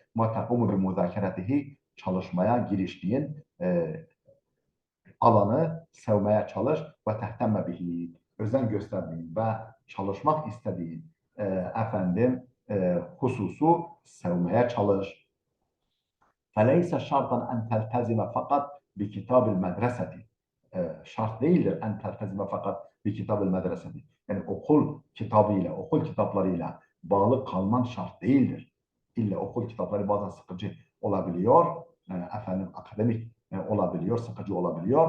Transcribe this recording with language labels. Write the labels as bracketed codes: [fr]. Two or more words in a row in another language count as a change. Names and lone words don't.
[ar] ما تقوم بمذاكرته, [tr] çalışmaya giriştiğin alanı sevmeye çalış ve [ar] تهتم به, [tr] özen gösterdiğin ve çalışmak istediğin hususu sevmeye çalış. [ar] فَلَيْسَ شَرْطًا اَنْ تَلْتَزِمَ فَقَطْ بِكِتَابِ الْمَدْرَسَةِ [tr] Şart değildir [ar] أن تلتزم فقط ب كتاب المدرسة. [tr] Yani okul kitabıyla, okul kitaplarıyla bağlı kalman şart değildir. İlla okul kitapları bazen sıkıcı olabiliyor, akademik olabiliyor, sıkıcı olabiliyor.